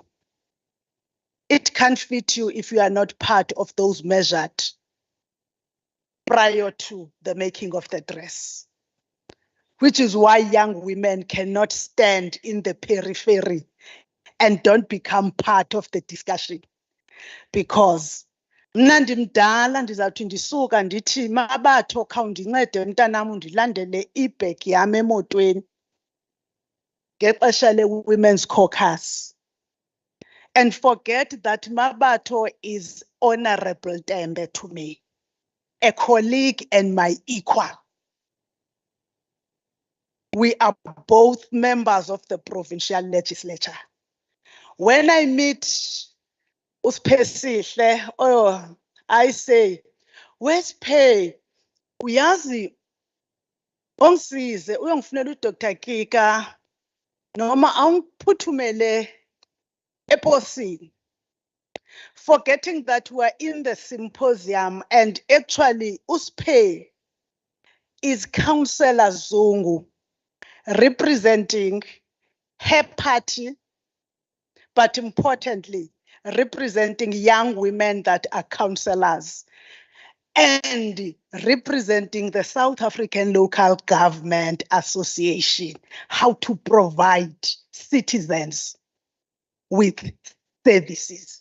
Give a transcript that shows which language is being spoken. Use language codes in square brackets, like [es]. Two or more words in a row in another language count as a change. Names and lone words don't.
[en] It can't fit you if you are not part of those measured prior to the making of the dress. Which is why young women cannot stand in the periphery and don't become part of the discussion. [xh] Because mna ndimdala ndizawuthi ndisuka ndithi mabatho khawundincede mntanam ndilandele ibhegi yam emotweni ngexesha le-Women's Caucus, [en] and forget that Mabato is Honorable Tembe to me, a colleague and my equal. We are both members of the provincial legislature. When I meet uSphesihle, oh, I say, where's Pay? [zu] Uyazi, ongisize, uyongifunela uDr. Kika, noma awungiphuthumele eposini. [en] Forgetting that we're in the symposium and actually uSpay is Councillor Zungu representing her party, but importantly, representing young women that are councillors and representing the South African Local Government Association, how to provide citizens with services.